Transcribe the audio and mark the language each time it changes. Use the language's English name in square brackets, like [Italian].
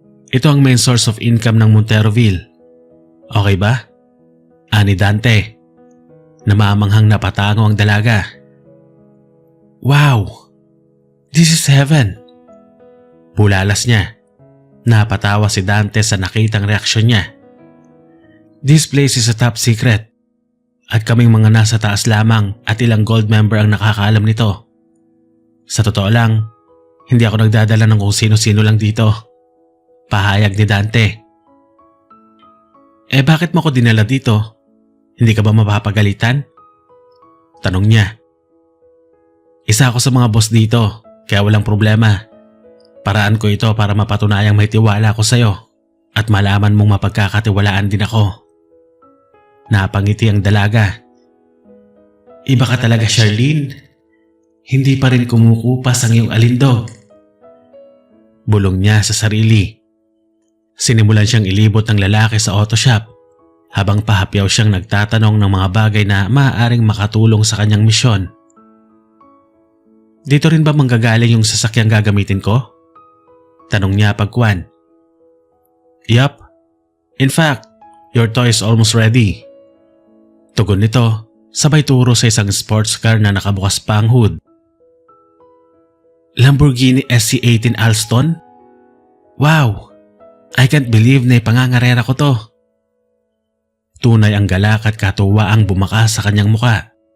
[Filipino] Ito ang [English] main source of income [Filipino] ng Monteroville. Okay ba? Ani Dante. Namamanghang napatango ang dalaga. Wow! [English] This is heaven! [Filipino] Bulalas niya. Napatawa si Dante sa nakitang reaksyon niya. [English] This place is a top secret. [Filipino] At kaming mga nasa taas lamang at ilang gold member ang nakakaalam nito. Sa totoo lang, hindi ako nagdadala ng kung sino-sino lang dito. Pahayag ni Dante. Bakit mo ko dinala dito? Hindi ka ba mapapagalitan? Tanong niya. Isa ako sa mga boss dito, kaya walang problema. Paraan ko ito para mapatunayang may tiwala ako sa'yo at malaman mong mapagkakatiwalaan din ako. Napangiti ang dalaga. Iba ka talaga, Charlene. Hindi pa rin kumukupas ang iyong alindog. Bulong niya sa sarili. Sinimulan siyang ilibot ng lalaki sa auto shop habang pahapyaw siyang nagtatanong ng mga bagay na maaaring makatulong sa kanyang misyon. Dito rin ba manggagaling yung sasakyang gagamitin ko? Tanong niya pagkuan. Yup. [English] In fact, your toy is almost ready. [Filipino] Tugon nito, sabay turo sa isang sports car na nakabukas pa ang hood. [English] Lamborghini SC18 Alston? Wow! I can't believe [Filipino] na ipangangarera ko to. Tunay ang galak at katuwaang bumakas sa kanyang muka.